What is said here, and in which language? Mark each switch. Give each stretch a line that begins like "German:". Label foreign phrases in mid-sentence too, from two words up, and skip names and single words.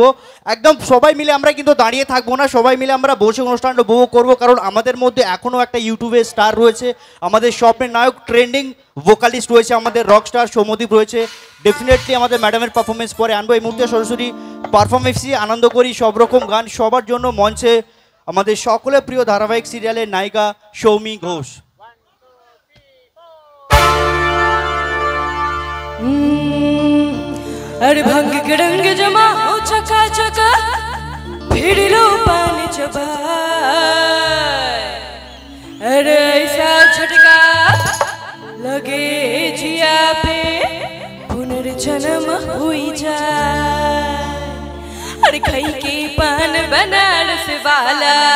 Bangla: একদম সবাই মিলে আমরা কিন্তু দাঁড়িয়ে থাকবো না, সবাই মিলে আমরা বসে অনুষ্ঠানটা উপভোগ করবো, কারণ আমাদের মধ্যে এখনও একটা ইউটিউবে স্টার রয়েছে, আমাদের স্বপ্নের নায়ক,
English: trending vocalist
Bangla: রয়েছে, আমাদের
English: rock star
Bangla: সৌমদীপ রয়েছে। ডেফিনেটলি আমাদের ম্যাডামের পারফরমেন্স পরে আনবো। এই মুহূর্তে সরাসরি পারফরমেন্সই আনন্দ করি, সব রকম গান সবার জন্য মঞ্চে আমাদের সকলের প্রিয় ধারাবাহিক সিরিয়ালের নায়িকা সৌমি ঘোষ।
Hindi: अरे भंग के रंग जमा हो चका चका भिड़ लो पानी चबा, अरे ऐसा झटका लगे जिया पे पुनर्जन्म हुई जाए, अरे खाई के पान बनारस वाला,